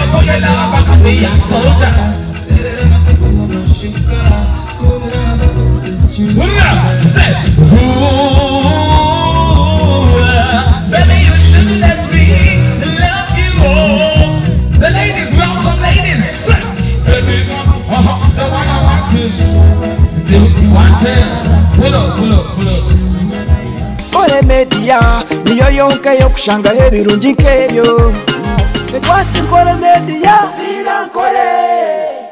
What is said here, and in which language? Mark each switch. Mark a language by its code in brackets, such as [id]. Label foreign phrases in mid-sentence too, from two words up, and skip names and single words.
[en] your love, I can be your soldier. Say, baby, you should let me love you more. The ladies, welcome ladies. Say, baby, the one I want to. Do you want it? Pull up, pull up, pull up. [nyn] Kore media niyo yonka yo kushanga ebirungi nkebyo. Segwati Kore media birankore.